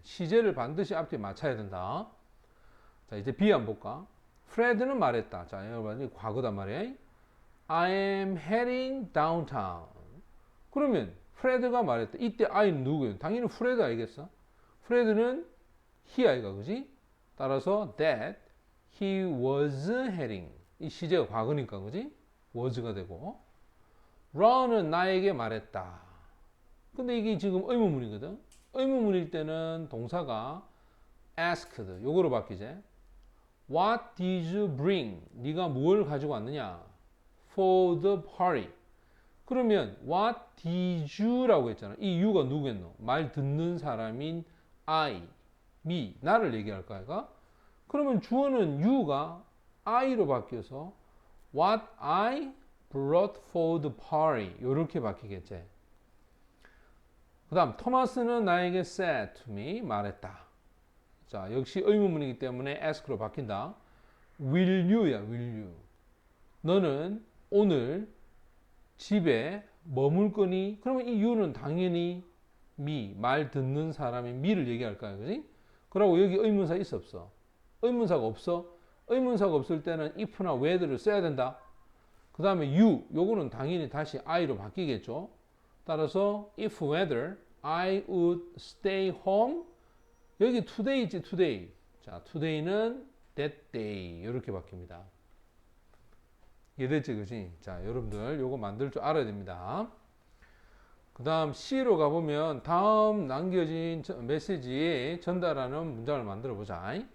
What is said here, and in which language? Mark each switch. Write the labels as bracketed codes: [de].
[ko] 시제를 반드시 앞뒤에 맞춰야 된다. 자, 이제 B 한번 볼까? 프레드는 말했다. 자, 여러분 과거단 말이에요. [en] I am heading downtown. [ko] 그러면 프레드가 말했다. 이때 I는 누구예요? 당연히 프레드 알겠어? 프레드는 he 아이가 그지? 따라서 [en] that he was heading. [ko] 이 시제가 과거니까 그지? was가 되고. ron은 나에게 말했다. 근데 이게 지금 의문문이거든. 의문문일 때는 동사가 asked 요거로 바뀌지. [en] What did you bring? [ko] 네가 뭘 가지고 왔느냐? [en] For the party. [ko] 그러면 [en] what did you [ko] 라고 했잖아. 이 you가 누구겠노? 말 듣는 사람인 I, me, 나를 얘기할 거야. 그러면 주어는 you가 I로 바뀌어서 [en] what I brought for the party [ko] 이렇게 바뀌겠지. 그 다음 토마스는 나에게 [en] said to me [ko] 말했다. 자, 역시 의문문이기 때문에 ask로 바뀐다. [en] Will you야, will you. [ko] 너는 오늘 집에 머물 거니? 그러면 이 you는 당연히 me, 말 듣는 사람인 me를 얘기할 거야, 그지? 그러고 여기 의문사 있어, 없어? 의문사가 없어? 의문사가 없을 때는 if나 whether를 써야 된다. 그 다음에 you, 요거는 당연히 다시 I로 바뀌겠죠. 따라서 [en] if whether I would stay home [ko] 여기 [en] today [ko] 있지 [en] today. [ko] 자, today는 that day 이렇게 바뀝니다. 이해됐지 그지? 자, 여러분들 요거 만들 줄 알아야 됩니다. 그 다음 C로 가보면 다음 남겨진 메시지에 전달하는 문장을 만들어 보자.